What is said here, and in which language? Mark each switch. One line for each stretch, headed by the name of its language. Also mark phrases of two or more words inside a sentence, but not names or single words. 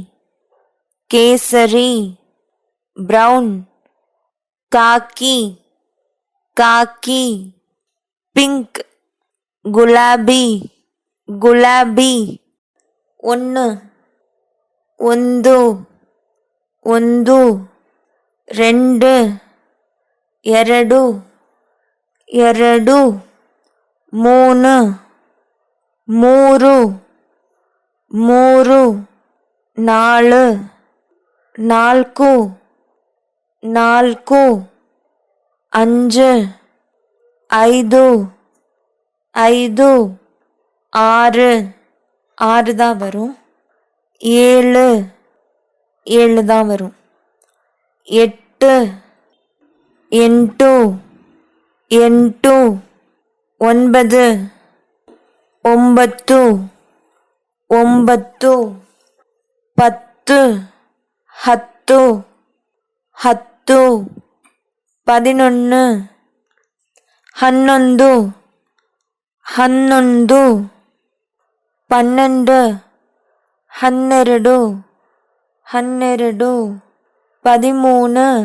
Kannada: ಕೇಸರಿ, ಬ್ರೌನ್, ಕಾಕಿ, ಕಾಕಿ, ಪಿಂಕ್, ಗುಲಾಬಿ, ಗುಲಾಬಿ, ಒಂದು, ಒಂದು, ಒಂದು, రెండు, ಎರಡು, ಎರಡು, ಮೂರು, ಮೂರು, ಮೂರು, ನಾಲ್ಕು, ನಾಲ್ಕು, ನಾಲ್ಕು,
Tamil: அஞ்சு, ஐந்து, ஐந்து, ஆறு, ஆறு தான் வரும். ஏழு, ஏழு தான் வரும். எட்டு,
Kannada: ಎಂಟು, ಎಂಟು, ಒಂಬತ್ತು, ಒಂಬತ್ತು, ಒಂಬತ್ತು, ಪತ್ತು, ಹತ್ತು, ಹತ್ತು, பதினொன்று, ಹನ್ನೊಂದು, ಹನ್ನೊಂದು, ಪನ್ನೆಂಡು, ಹನ್ನೆರಡು, ಹನ್ನೆರಡು, பதிமூணு,